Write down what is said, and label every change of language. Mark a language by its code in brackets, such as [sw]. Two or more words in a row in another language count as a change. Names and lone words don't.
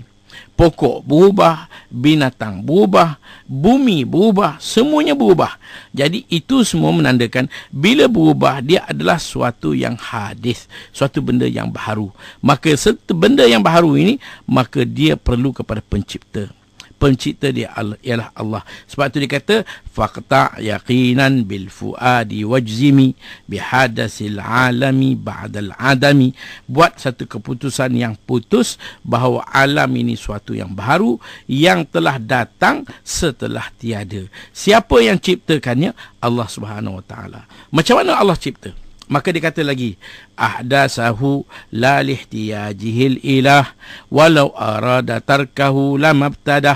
[ms] Pokok berubah, binatang berubah, bumi berubah, semuanya berubah. Jadi itu semua menandakan bila berubah, dia adalah suatu yang hadis, suatu benda yang baru. Maka benda yang baru ini, maka dia perlu kepada pencipta. Pencipta dia ialah Allah. Sebab itu dia kata [ar] فاقطع يقينا بالفؤاد واجزم بحدث العالم بعد العدم. [ms] Buat satu keputusan yang putus bahawa alam ini suatu yang baru yang telah datang setelah tiada. Siapa yang ciptakannya? Allah [ar] سبحانه وتعالى. [ms] Macam mana Allah cipta? Maka dia kata lagi, [ar] أحدثه لا لاحتياجه إليه ولو أراد تركه لما ابتدأ.